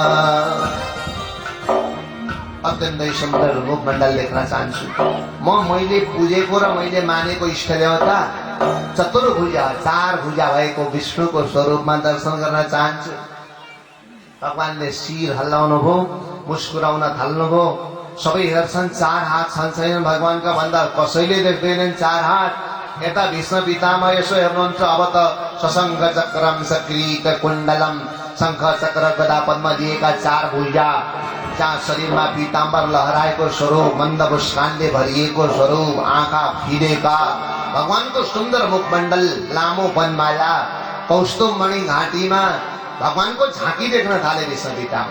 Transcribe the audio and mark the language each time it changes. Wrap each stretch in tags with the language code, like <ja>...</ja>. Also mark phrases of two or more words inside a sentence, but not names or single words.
<ne>अत्यन्तै सुन्दर मुखमण्डल देख्न चाहन्छु मैले पुजेको र मैले मानेको इष्ट देवता चतुर्भुजा 4 भुजा भएको विष्णुको स्वरूपमा दर्शन गर्न चाहन्छु। भगवानले शिर हल्लाउनु भयो, मुस्कुराउन थाल्नुभयो। सबै हेर्छन् 4 हात छन् छैनन् भगवानका भन्दा कसैले देख्दैनन् 4 हात। यता भीष्म पितामह यसो हेर्नुहुन्छ अब त</ne> <sa>सशङ्ख चक्रम सक्रीत कुण्डलम</sa> <ne>शङ्ख चक्र गदा पद्म दिएका 4 भुजा, जहाँ शरीरमा पीताम्बर लहराएको स्वरूप, मन्द मुस्कानले भरिएको स्वरूप, आँखा फिरेका, भगवानको सुन्दर मुखमण्डल, लामो वनमाला, कौस्तुभ मणि घाँटीमा भगवानको झाँकी देख्न थाले भीष्म पितामह।</ne>